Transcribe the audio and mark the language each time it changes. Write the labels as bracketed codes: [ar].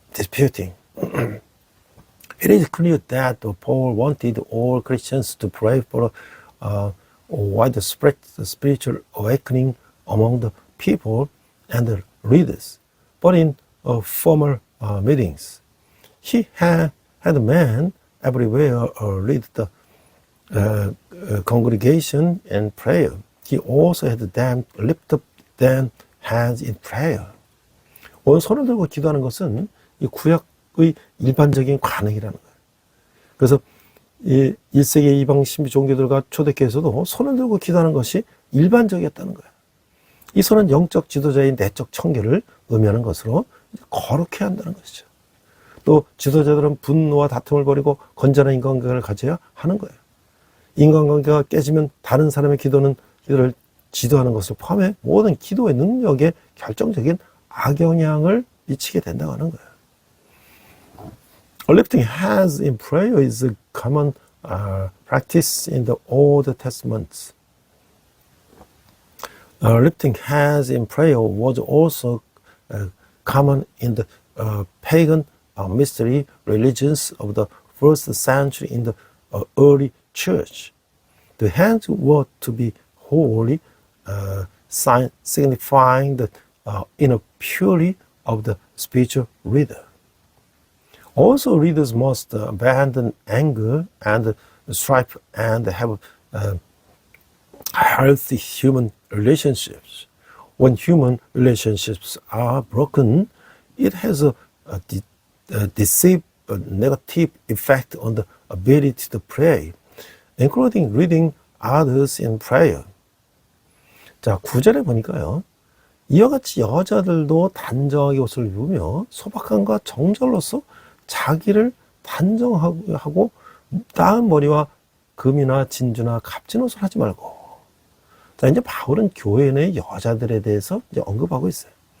[en] It is clear that Paul wanted all Christians to pray for widespread spiritual awakening among the people and the leaders. But in formal meetings, he had men everywhere lead the congregation in prayer. He also had them lift up their hands in prayer. [ko] 오늘 손을 들고 기도하는 것은 이 구약의 일반적인 관행이라는 거예요. 그래서 이 1세기 이방 신비 종교들과 초대교회에서도 손을 들고 기도하는 것이 일반적이었다는 거예요. 이 손은 영적 지도자의 내적 청결을 의미하는 것으로 거룩해야 한다는 것이죠. 또 지도자들은 분노와 다툼을 버리고 건전한 인간관계를 가져야 하는 거예요. 인간관계가 깨지면 다른 사람의 기도를 지도하는 것을 포함해 모든 기도의 능력에 결정적인 악영향을 미치게 된다고 하는 거예요. [en] Lifting hands in prayer is a common practice in the Old Testament. Lifting hands in prayer was also common in the pagan mystery religions of the first century in the early church. The hands were to be holy, signifying the inner purity of the spiritual leader. Also, leaders must abandon anger and strife and have healthy human relationships. When human relationships are broken, it has a negative effect on the ability to pray, including leading others in prayer. [ko] 자, 9절에 보니까요, 이와 같이 여자들도 단정하게 옷을 입으며 소박함과 정절로서 자기를 단정하고 나은 머리와 금이나 진주나 값진 옷을 하지 말고. 자, 이제 바울은 교회 내 여자들에 대해서 이제 언급하고 있어요.